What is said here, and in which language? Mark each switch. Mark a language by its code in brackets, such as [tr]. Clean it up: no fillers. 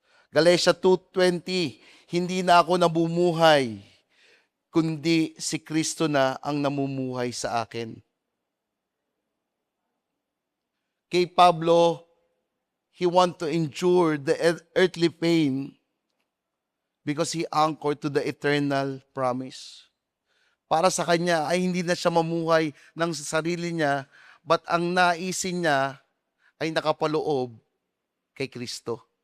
[tl] Galatia 2:20, hindi na ako namumuhay, kundi si Kristo na ang namumuhay sa akin. Kay Pablo, [en] he want to endure the earthly pain because he anchored to the eternal promise. [tl] Para sa kanya ay hindi na siya mamuhay ng sarili niya, but ang naisin niya ay nakapaloob kay Kristo.